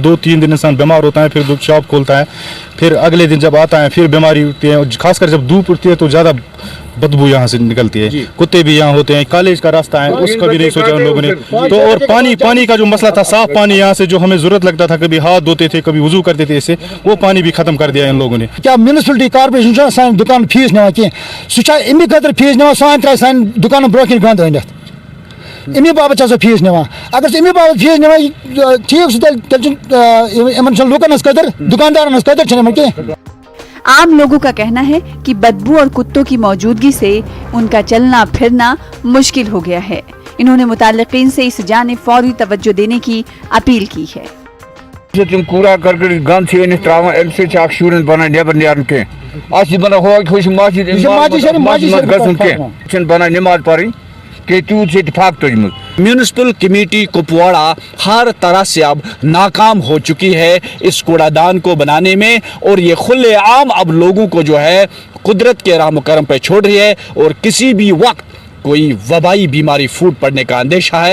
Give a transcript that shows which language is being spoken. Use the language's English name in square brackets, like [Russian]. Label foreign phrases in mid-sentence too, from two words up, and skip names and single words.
[Urdu] 2-3 دن انسان بیمار ہوتا ہے، پھر شاپ کھولتا ہے، پھر اگلے دن جب آتا ہے پھر بیماری ہوتی ہے، خاص کر جب دھوپ اٹھتی ہے تو زیادہ بدبو یہاں سے نکلتی ہے۔ کتے بھی یہاں ہوتے ہیں، کالج کا راستہ ہے اس کا بھی نہیں سوچا ان لوگوں نے۔ تو اور پانی کا جو مسئلہ تھا، صاف پانی یہاں سے جو ہمیں ضرورت لگتا تھا، کبھی ہاتھ دھوتے تھے کبھی وضو کرتے تھے اس سے، وہ پانی بھی ختم کر دیا ان لوگوں نے۔ [Kashmiri] کیا میونسپلٹی کارپوریشن سان دکان فیس نوان کی سہ امی خاطر فیس نوان سان ترائے سان دکان برونہ کن گند ؤنتھ امی باپت سا فیس نوان۔ اگر امی باپت فیس نوان ٹھیک سہ تیل لوکن ہز قدر دکاندارن ہز قدر چھن کی۔ [Urdu] عام لوگوں کا کہنا ہے کہ بدبو اور کتوں کی موجودگی سے ان کا چلنا پھرنا مشکل ہو گیا ہے۔ انہوں نے متعلقین سے اس جانب فوری توجہ دینے کی اپیل کی ہے۔ [Kashmiri] تم کوڑا کرکٹ گند سے تراوان امہ سۭتۍ اکھ شُرٮ۪ن بنان نیبر نیرُن کینٛہہ اتھ چھِ بنان مسجد گژھُن کینٛہہ چھُنہٕ بنان نماز پرٕنۍ کہ تیوت سے اتفاق تجمت۔ [Urdu] میونسپل کمیٹی کپواڑہ ہر طرح سے اب ناکام ہو چکی ہے اس کوڑا دان کو بنانے میں، اور یہ کھلے عام اب لوگوں کو جو ہے قدرت کے رحم و کرم پہ چھوڑ رہی ہے، اور کسی بھی وقت کوئی وبائی بیماری پھوٹ پڑنے کا اندیشہ ہے۔